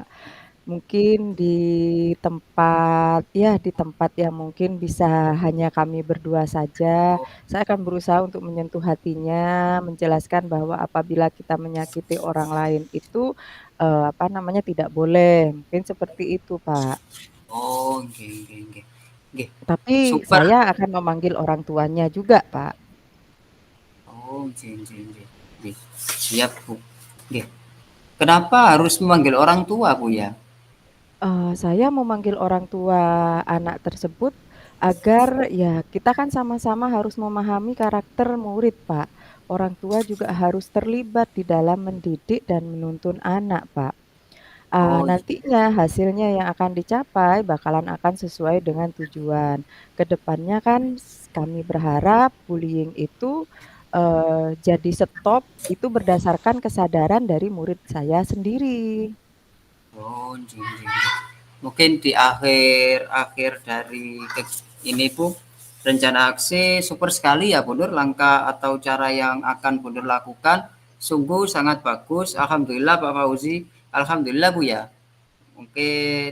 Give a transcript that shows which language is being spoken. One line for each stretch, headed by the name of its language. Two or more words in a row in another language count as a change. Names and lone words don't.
Indonesian: Mungkin di tempat ya di tempat yang mungkin bisa hanya kami berdua saja, Oh, saya akan berusaha untuk menyentuh hatinya, menjelaskan bahwa apabila kita menyakiti orang lain itu, apa namanya, tidak boleh, mungkin seperti itu, Pak.
Javanese: oh, nggih nggih nggih. Nggih,
Indonesian: Tapi super. saya akan memanggil orang tuanya juga, Pak.
Javanese: Oh, nggih nggih nggih. Nggih, siap Bu. Nggih.
Indonesian: Kenapa harus memanggil orang tua Bu ya? Saya memanggil orang tua anak tersebut agar ya kita kan sama-sama harus memahami karakter murid, Pak. Orang tua juga harus terlibat di dalam mendidik dan menuntun anak, Pak. Oh iya. Nantinya hasilnya yang akan dicapai bakalan akan sesuai dengan tujuan. Kedepannya kan kami berharap bullying itu, jadi stop itu berdasarkan kesadaran dari murid saya sendiri.
Javanese: Oh, nggih nggih nggih.
Indonesian: Mungkin di akhir dari ini Bu, rencana aksi super sekali ya Bu Nur, langkah atau cara yang akan Bu Nur lakukan sungguh sangat bagus. Alhamdulillah Pak Fauzi, alhamdulillah Bu ya. Mungkin